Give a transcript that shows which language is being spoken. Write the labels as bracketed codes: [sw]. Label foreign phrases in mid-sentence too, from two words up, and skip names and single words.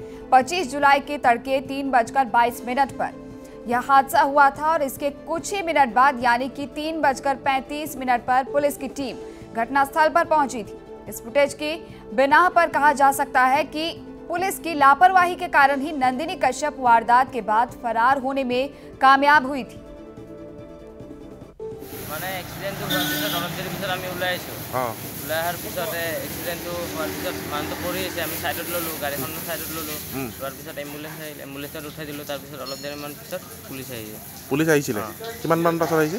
[hi] 25 जुलाई के तड़के 3:22 पर यह हादसा हुआ था और इसके कुछ ही मिनट बाद यानी कि 3:35 पर पुलिस की टीम घटनास्थल पर पहुंची थी। इस फुटेज की बिना पर कहा जा सकता है कि पुलिस की लापरवाही के कारण ही नंदिनी कश्यप वारदात के बाद फरार होने में कामयाब हुई थी। [as] মানে এক্সিডেন্টটো হোৱাৰ পিছত অলপ দেৰি পিছত আমি ওলাই আহিছোঁ। ওলাই অহাৰ পিছতে এক্সিডেন্টটো হোৱাৰ পিছত মানুহটো পৰি আছে, আমি সাইডত ল'লোঁ, গাড়ীখনৰ সাইডত ল'লোঁ। লোৱাৰ পিছত এম্বুলেন্সত উঠাই দিলোঁ। তাৰপিছত অলপ দেৰিমান পিছত পুলিচ আহিছে। পুলিচ আহিছিলে কিমান মান পাছত আহিছে?